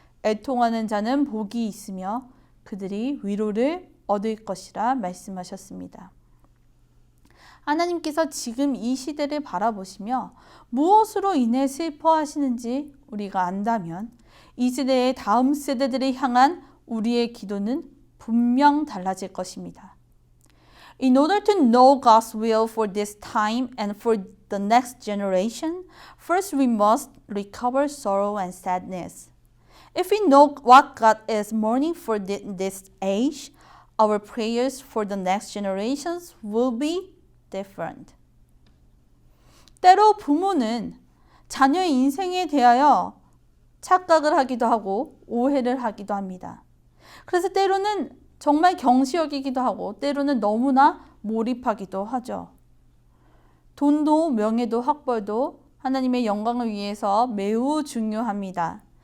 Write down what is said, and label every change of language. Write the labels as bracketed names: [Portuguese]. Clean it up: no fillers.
[Korean] 애통하는 자는 복이 있으며 그들이 위로를 얻을 것이라 말씀하셨습니다. 하나님께서 지금 이 시대를 바라보시며 무엇으로 인해 슬퍼하시는지 우리가 안다면 이 세대의 다음 세대들을 향한 우리의 기도는 분명 달라질 것입니다. [English] In order to know God's will for this time and for the next generation, first we must recover sorrow and sadness. If we know what God is mourning for this age, our prayers for the next generations will be different. [Korean] 때로 부모는 자녀의 인생에 대하여 착각을 하기도 하고 오해를 하기도 합니다. 그래서 때로는 정말 경시 여기기도 하고 때로는 너무나 몰입하기도 하죠. 돈도 명예도 학벌도 하나님의 영광을 위해서 매우 중요합니다.